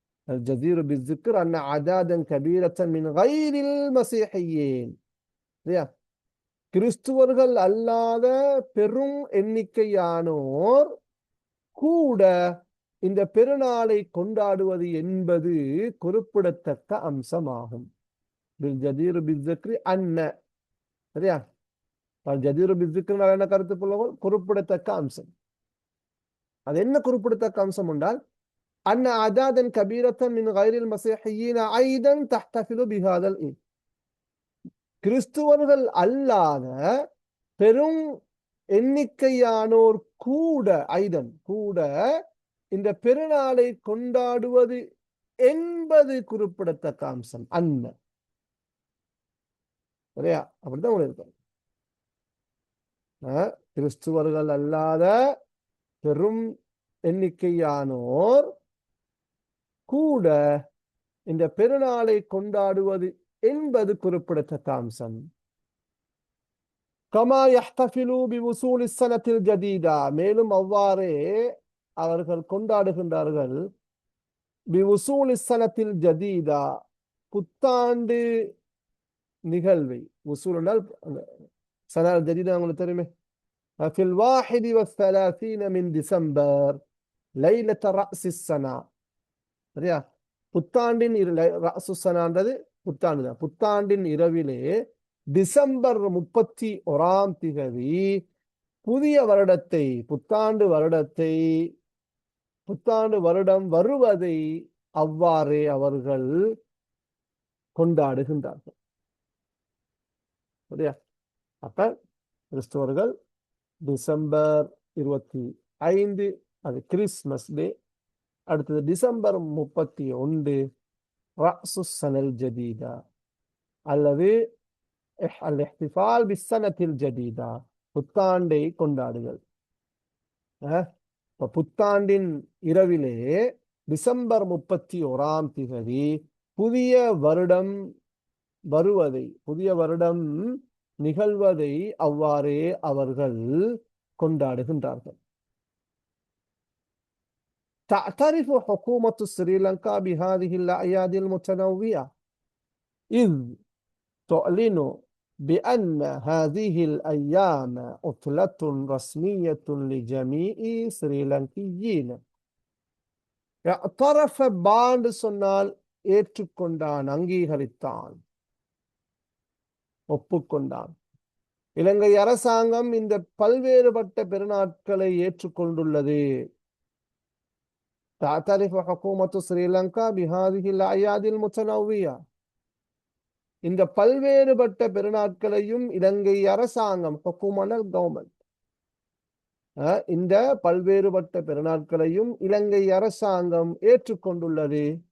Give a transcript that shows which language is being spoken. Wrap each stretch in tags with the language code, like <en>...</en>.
<ar>الجدير بالذكر أن أعدادا كبيرة من غير المسيحيين.</ar> <ta>கிறிஸ்துவர்கள் அல்லாத பெரும் எண்ணிக்கையானோர் கூட இந்த பெருநாளை கொண்டாடுவது என்பது குறிப்பிடத்தக்க அம்சமாகும்.</ta> <ar>بالجدير بالذكر أن.</ar> <ta>சரியா?</ta> <ar>الجدير بالذكر</ar> <ta>என்ன கருத்து புலவர்கள்? குறிப்பிடத்தக்க அம்சம். அது என்ன குறிப்பிடத்தக்க அம்சம் என்றால்</ta> <ar>أن أعدادا كبيرة من غير المسيحيين أيضا تحتفل بهذا العيد.</ar> <ta>கிறிஸ்துவர்கள் அல்லாத பெரும் எண்ணிக்கையானோர் கூட இந்த பெருநாளை கொண்டாடுவது என்பது குறிப்பிடத்தக்க அம்சம். அன்ன. சரியா? அப்படித்தான் உங்களுக்கு கிறிஸ்துவர்கள் அல்லாத பெரும் எண்ணிக்கையானோர் கூட இந்த பெருநாளை கொண்டாடுவது என்பது குறிப்பிடத்தக்க அம்சம்.</ta> <ar>கமா யஹ்தஃபிலு பிவுசூலி ஸனத்தில் ஜதீதா,</ar> <ta>மேலும் அவ்வாறே அவர்கள் கொண்டாடுகின்றார்கள் பிவுசூலி ஸனத்தில் ஜதீதா, புத்தாண்டு நிகழ்வை. உசூல் என்றால் சனா ஜதீதா உங்களுக்கு தெரியுமே.</ta> <ar>في الواحد والثلاثين من ديسمبر ليلة رأس السنة.</ar> <ta>சரியா? புத்தாண்டின் ரஅசு சனான்றது புத்தாண்டு தான். புத்தாண்டின் இரவிலே டிசம்பர் 31ஆம் திகதி புதிய வருடத்தை, புத்தாண்டு வருடம் வருவதை அவ்வாறே அவர்கள் கொண்டாடுகின்றார்கள். சரியா? அப்ப கிறிஸ்தவர்கள் டிசம்பர் 25 அது கிறிஸ்மஸ் டே. அடுத்தது டிசம்பர் 31 ரஅசு ஸனல் ஜதீதா அல்லது</ta> <ar>الاحتفال بالسنة الجديدة,</ar> <ta>புத்தாண்டை கொண்டாடுதல். புத்தாண்டின் இரவிலே டிசம்பர் 31ஆம் திகதி புதிய வருடம் வருவதை, புதிய வருடம் நிகழ்வதை அவ்வாறே அவர்கள் கொண்டாடுகின்றார்கள்.</ta> <ar>تعترف حكومة سريلانكا بهذه الأعياد المتنوعة إذ تعلن بأن هذه الأيام عطلة رسمية لجميع سريلانكيين.</ar> <ta>اعترف பாண்டு சொன்னால் ஏற்றுக்கொண்டான், அங்கீகரித்தான், ஒப்புக்கொண்டான். இலங்கை அரசாங்கம் இந்த பல்வேறுபட்ட பெருநாட்களை ஏற்றுக்கொண்டுள்ளது.</ta> <ar>تعترف حكومة سريلانكا بهذه الأعياد المتنوعة.</ar> <ta>இந்த பல்வேறுபட்ட பெருநாட்களையும் இலங்கை அரசாங்கம், ஹுக்குமனல் கவர்மெண்ட், இந்த பல்வேறுபட்ட பெருநாட்களையும் இலங்கை அரசாங்கம் ஏற்றுக்கொண்டுள்ளது.</ta>